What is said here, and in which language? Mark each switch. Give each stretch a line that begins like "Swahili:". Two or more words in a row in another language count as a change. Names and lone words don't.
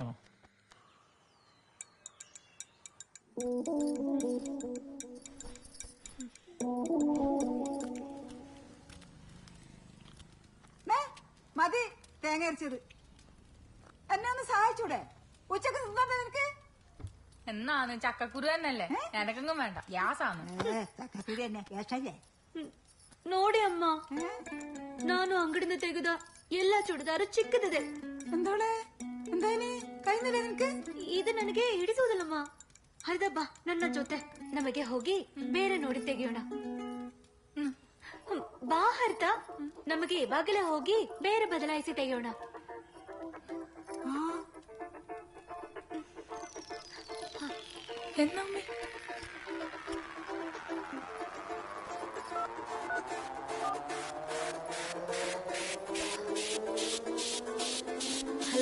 Malayalam: മതി തേങ്ങ അരച്ചത്. എന്നെ ഒന്ന് സഹായിച്ചൂടെ? ഉച്ചക്ക് തിന്നോട്ടെ നിനക്ക്? എന്നാന്ന് ചക്കക്കുരു തന്നെയല്ലേ എനക്കെങ്കും വേണ്ട ഗ്യാസാണ് ചക്കക്കുരി തന്നെ ഗ്യാസല്ലേ?
Kannada: ನೋಡಿ ಅಮ್ಮ ನಾನು ಅಂಗಡಿಯಿಂದ ತೆಗೆದ ಎಲ್ಲಾ ಚೂಡಿದಾರು ಚಿಕ್ಕದಿದೆ.
Malayalam: എന്തോളെ എന്തായാലും കഴിഞ്ഞില്ലേ നിനക്ക്?
Kannada: ಇದು ನನಗೆ ಹಿಡಿಸುವುದಿಲ್ಲಮ್ಮ. ಹರಿದ ಬಾ ನನ್ನ ಜೊತೆ ನಮಗೆ ಹೋಗಿ ಬೇರೆ ನೋಡಿ ತೆಗೆಯೋಣ. ಬಾ ಹರಿತ ನಮಗೆ ಇವಾಗಲೇ ಹೋಗಿ ಬೇರೆ ಬದಲಾಯಿಸಿ ತೆಗೆಯೋಣ.
Malayalam: എന്നമ്മേ ഹലോ